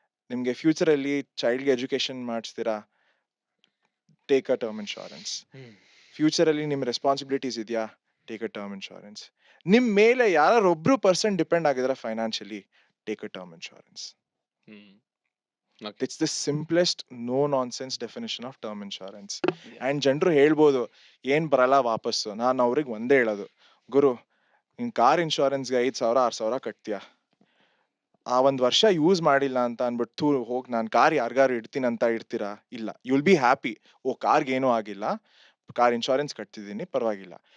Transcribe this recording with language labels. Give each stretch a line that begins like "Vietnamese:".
Kannada: ನಿಮ್ಗೆ ಫ್ಯೂಚರ್ ಅಲ್ಲಿ ಚೈಲ್ಡ್ಗೆ education ಮಾಡಿಸ್ತೀರಾ,
English: Take a term insurance.
Kannada: Future ಅಲ್ಲಿ ನಿಮ್ ರೆಸ್ಪಾನ್ಸಿಬಿಲಿಟೀಸ್ ಇದೆಯಾ,
English: Take a term insurance.
Kannada: ನಿಮ್ ಮೇಲೆ ಯಾರೊಬ್ರು ಪರ್ಸನ್ ಡಿಪೆಂಡ್ ಆಗಿದ್ರೆ financially,
English: Take a term insurance. It's the simplest no nonsense definition of term insurance.
Kannada: And ಜನರು ಹೇಳ್ಬೋದು ಏನ್ ಬರಲ್ಲ ವಾಪಸ್ಸು. ನಾನು ಅವ್ರಿಗೆ ಒಂದೇ ಹೇಳೋದು, ಗುರು ನಿನ್ ಕಾರ್ ಇನ್ಶೂರೆನ್ಸ್ಗೆ 5,000-6,000 ಕಟ್ತೀಯ, ಆ ಒಂದ್ ವರ್ಷ ಯೂಸ್ ಮಾಡಿಲ್ಲ ಅಂತ ಅನ್ಬಿಟ್ಟು ಹೋಗಿ ನಾನು ಕಾರ್ ಯಾರಿಗಾರು ಇಡ್ತೀನಿ ಅಂತ ಇಡ್ತೀರಾ? ಇಲ್ಲ.
English: you will be happy,
Kannada: ಓ ಕಾರ್ಗೆ ಏನೂ ಆಗಿಲ್ಲ, ಕಾರ್ ಇನ್ಶೂರೆನ್ಸ್ ಕಟ್ತಿದ್ದೀನಿ, ಪರವಾಗಿಲ್ಲ.